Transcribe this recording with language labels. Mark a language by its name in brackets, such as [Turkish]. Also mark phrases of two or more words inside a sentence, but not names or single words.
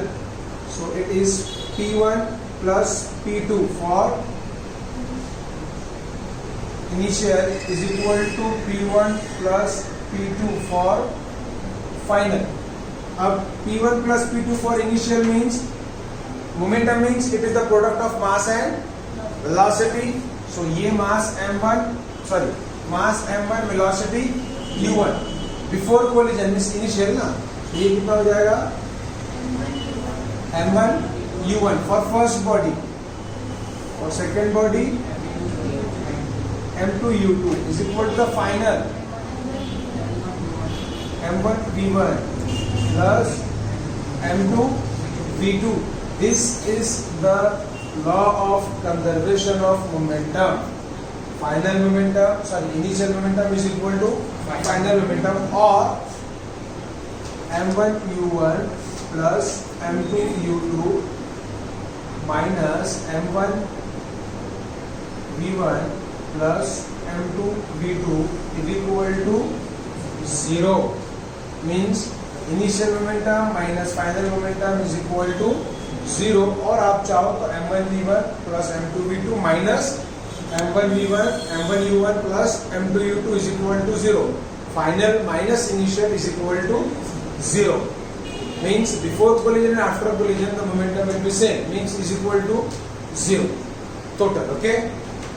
[English] So it is P1 plus P2 for initial is equal to P1 plus P2 for final. अब P1 plus P2 for initial means momentum means it is the product of mass and velocity. So ये mass m1 sorry mass m1 velocity u1 before collision means initial ना. [Hindi] ये कितना हो जाएगा [English] m1 u1 for first body. For second body m2 u2 is equal to the final m1 v1 plus m2 v2. This is the law of conservation of momentum. Final momentum sorry initial momentum is equal to final momentum or m1 u1 plus m2 u2 minus m1 v1 plus m2 v2 is equal to 0. Means initial momentum minus final momentum is equal to 0. [Hindi] और आप चाहो तो [English] m1 v1 plus m2 v2 minus m1 v1 m1 u1 plus m2 u2 is equal to 0. Final minus initial is equal to 0. Means before collision and after collision the momentum will be same. Means is equal to 0 total. Okay.